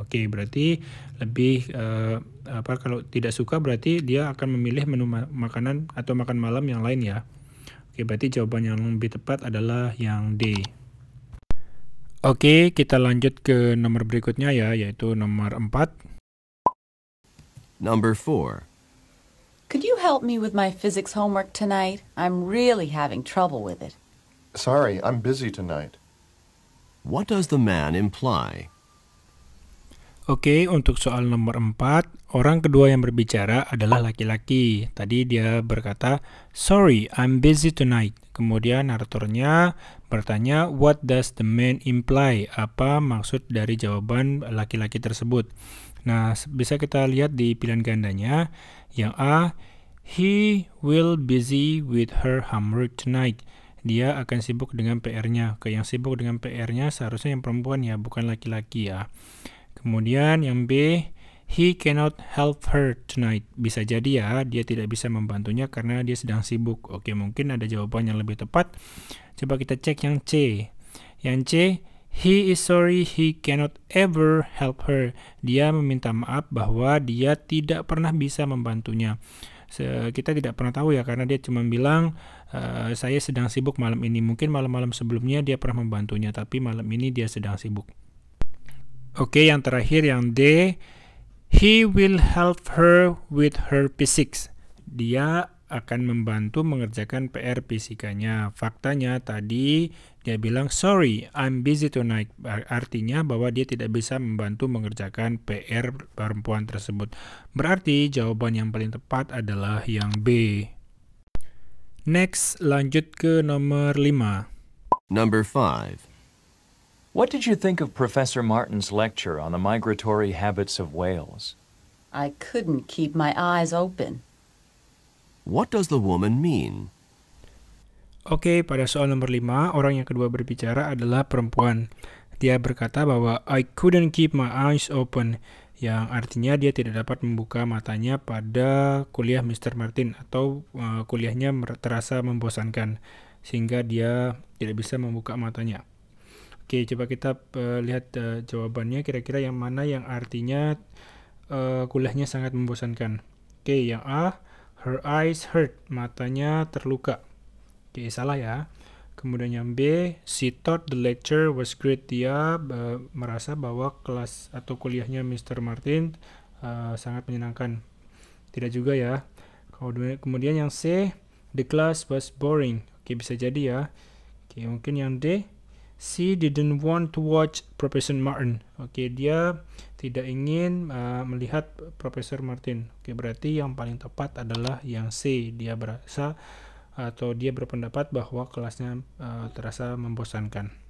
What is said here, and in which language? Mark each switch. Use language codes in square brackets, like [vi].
[id] Oke, berarti lebih kalau tidak suka berarti dia akan memilih menu makanan atau makan malam yang lain ya. Oke, berarti jawaban yang lebih tepat adalah yang D. Oke, kita lanjut ke nomor berikutnya ya, yaitu nomor 4. [en] Number 4. Could you help me with my physics homework tonight? I'm really having trouble with it. Sorry, I'm busy tonight. What does the man imply? [id] Oke, untuk soal nomor 4, orang kedua yang berbicara adalah laki-laki. Tadi dia berkata, [en] sorry, I'm busy tonight. [id] Kemudian naratornya bertanya, [en] what does the man imply? [id] Apa maksud dari jawaban laki-laki tersebut? Nah, bisa kita lihat di pilihan gandanya. Yang [en] A, he will busy with her homework tonight. [id] Dia akan sibuk dengan PR-nya. Oke, yang sibuk dengan PR-nya seharusnya yang perempuan ya, bukan laki-laki ya. Kemudian yang [en] B, he cannot help her tonight. [id] Bisa jadi ya, dia tidak bisa membantunya karena dia sedang sibuk. Oke, mungkin ada jawaban yang lebih tepat. Coba kita cek yang C. Yang [en] C, he is sorry he cannot ever help her. [id] Dia meminta maaf bahwa dia tidak pernah bisa membantunya. Kita tidak pernah tahu ya, karena dia cuma bilang, saya sedang sibuk malam ini. Mungkin malam-malam sebelumnya dia pernah membantunya, tapi malam ini dia sedang sibuk. Oke, yang terakhir yang [en] D, he will help her with her physics. [id] Dia akan membantu mengerjakan PR fisikanya. Faktanya tadi dia bilang, [en] sorry, I'm busy tonight. [id] Artinya bahwa dia tidak bisa membantu mengerjakan PR perempuan tersebut. Berarti jawaban yang paling tepat adalah yang B. Next, lanjut ke nomor 5. [en] Number 5. What did you think of Professor Martin's lecture on the migratory habits of whales? I couldn't keep my eyes open. What does the woman mean? [id] Oke, pada soal nomor 5, orang yang kedua berbicara adalah perempuan. Dia berkata bahwa [en] I couldn't keep my eyes open, [id] yang artinya dia tidak dapat membuka matanya pada kuliah Mr. Martin atau kuliahnya terasa membosankan sehingga dia tidak bisa membuka matanya. Oke, coba kita lihat jawabannya, kira-kira yang mana yang artinya kuliahnya sangat membosankan. Oke, yang A, [en] her eyes hurt, [id] matanya terluka. Oke, salah ya. Kemudian yang B, [en] she thought the lecture was great. [id] Dia merasa bahwa kelas atau kuliahnya Mr. Martin sangat menyenangkan. Tidak juga ya. Kemudian yang C, [en] the class was boring. [id] Oke, bisa jadi ya. Oke, mungkin yang [en] D, she didn't want to watch Professor Martin. [id] Oke, dia tidak ingin melihat Profesor Martin. Oke, berarti yang paling tepat adalah yang C. Dia berasa atau dia berpendapat bahwa kelasnya terasa membosankan.